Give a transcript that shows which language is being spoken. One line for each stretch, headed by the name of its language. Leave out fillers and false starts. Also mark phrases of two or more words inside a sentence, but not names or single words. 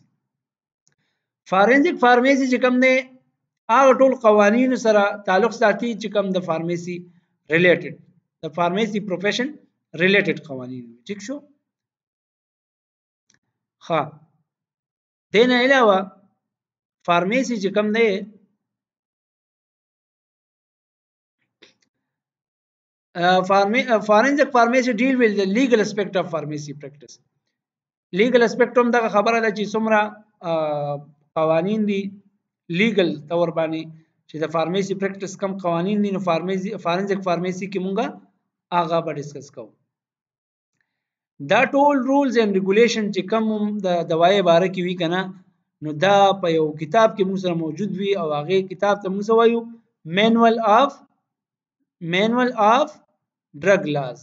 English: forensic pharmacy
Pashto: چې کوم دی هغه ټول قوانینو سره تعلق ساتي چې کوم د
English: pharmacy related
Pashto: د
English: pharmacy profession related
Pashto: قوانین. ٹھیک شو؟ ها دین علاوه فارمیسي چې کوم دی
English: forensic pharmacy deal with the legal aspect of pharmacy practice. legal aspect
Pashto: هم دغه خبره ده چې څومره قوانین دي لیګل تور باندې چې د
English: pharmacy practice
Pashto: کم قوانین دي، نو
English: forensic pharmacy
Pashto: کې مونږه هغه به ډسکس کوو. دا ټول
English: rules and regulation
Pashto: چې کم د دوايي باره کې وی کنه نو دا په یو کتاب کې موږ سره موجود وي او هغه کتاب ته موږ وایو
English: manual of drug laws.